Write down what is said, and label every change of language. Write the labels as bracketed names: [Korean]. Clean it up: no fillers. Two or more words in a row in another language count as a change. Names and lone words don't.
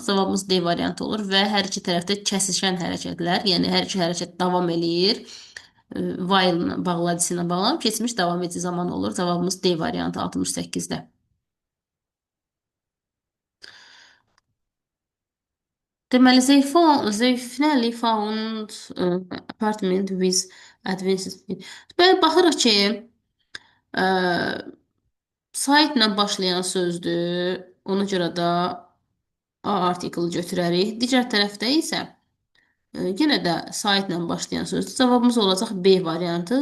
[Azerbaijani] Cavabımız D variantı olur və hər iki tərəfdə kəsişən hərəkətlər, yəni hər iki hərəkət davam eləyir. While bağladısı ilə bağlanıb keçmiş davam edici zaman olur. Cavabımız D variantı 68-də. Deməli, [English] they finally found apartment with advanced speed. [Azerbaijani] Belə baxırıq ki, ə, saytla başlayan sözdür. Ona görə də A artiklı götürərik. Digər tərəfdə isə yenə də saytla başlayan sözdür. Cavabımız olacaq B variantı.